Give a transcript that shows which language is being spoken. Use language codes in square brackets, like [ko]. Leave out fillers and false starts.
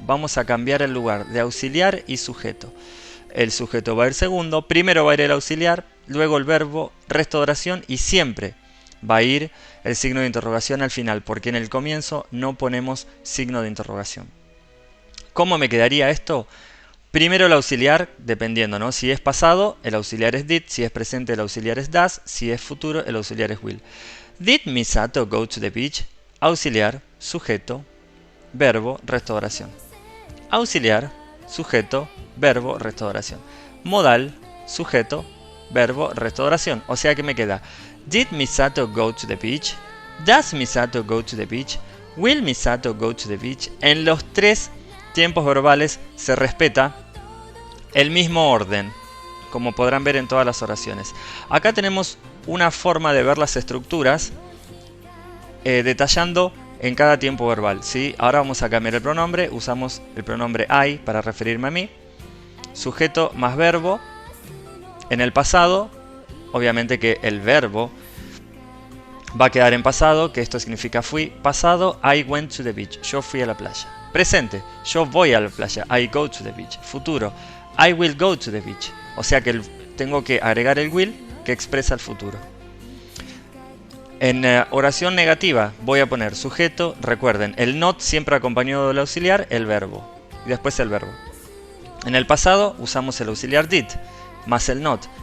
[es] Vamos a cambiar el lugar de auxiliar y sujeto. El sujeto va a ir segundo, primero va a ir el auxiliar, luego el verbo, resto de oración y siempre va a ir el signo de interrogación al final, porque en el comienzo no ponemos signo de interrogación. ¿Cómo me quedaría esto? Primero el auxiliar, dependiendo, ¿no? Si es pasado, el auxiliar es did. Si es presente, el auxiliar es does. Si es futuro, el auxiliar es will. [en] Did Misato go to the beach? [es] Auxiliar, sujeto, verbo, resto de oración. Auxiliar, sujeto, verbo, resto de oración. Modal, sujeto, verbo, resto de oración. O sea que me queda [en] Did Misato go to the beach? Does Misato go to the beach? Will Misato go to the beach? [es] En los tres tiempos verbales se respeta el mismo orden, como podrán ver en todas las oraciones. Acá tenemos una forma de ver las estructuras detallando en cada tiempo verbal, ¿sí? Ahora vamos a cambiar el pronombre, usamos el pronombre I para referirme a mí, sujeto más verbo. En el pasado, obviamente que el verbo va a quedar en pasado, que esto significa fui. Pasado, [en] I went to the beach, [es] yo fui a la playa. Presente, yo voy a la playa, [en] I go to the beach. Futuro, I will go to the beach. [es] O sea que tengo que agregar el will que expresa el futuro. En oración negativa voy a poner sujeto, recuerden, el not siempre acompañado del auxiliar, el verbo. Y después el verbo. En el pasado usamos el auxiliar did, más el not.